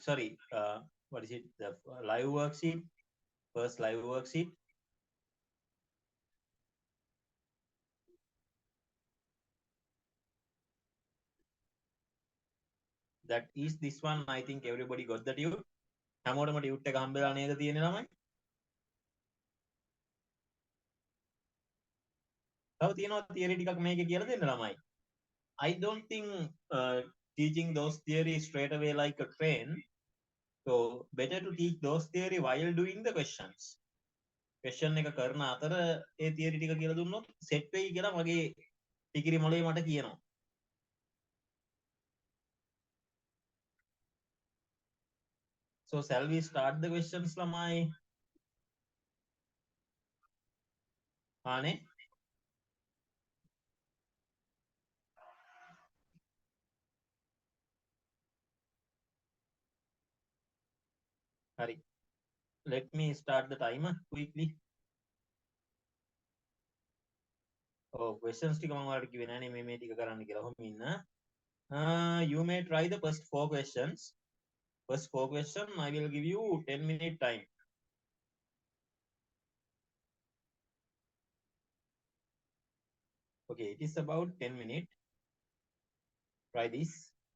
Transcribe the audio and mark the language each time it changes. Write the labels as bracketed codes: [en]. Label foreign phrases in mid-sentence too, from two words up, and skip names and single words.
[en] Sorry, what is it? The live worksheet. First live worksheet. That is this one. I think everybody got the tune. [si] හැමෝටම ටියුට් එක හම්බෙලා නේද තියෙන්නේ ළමයි? තව තියෙනවා තියරි ටිකක් මේකේ කියලා දෙන්න ළමයි. [en] I don't think teaching those theories straight away like a train. So better to teach those theory while doing the questions. [si] Question එක කරන අතර ඒ theory ටික කියලා දුන්නොත් set වෙයි කියලා මගේ ටිකිරි මොලේ මට කියනවා. [en] So shall we start the questions ළමයි? [si] ආනේ හරි. [en] Let me start the timer quickly. [si] Questions ටික මම ඔයාලට කිව්වේ නෑනේ මේ ටික කරන්න කියලා. ඔහොම ඉන්න. [en] You may try the first 4 questions. First 4 questions I will give you 10-minute time. Okay, it is about 10 minutes. Try this.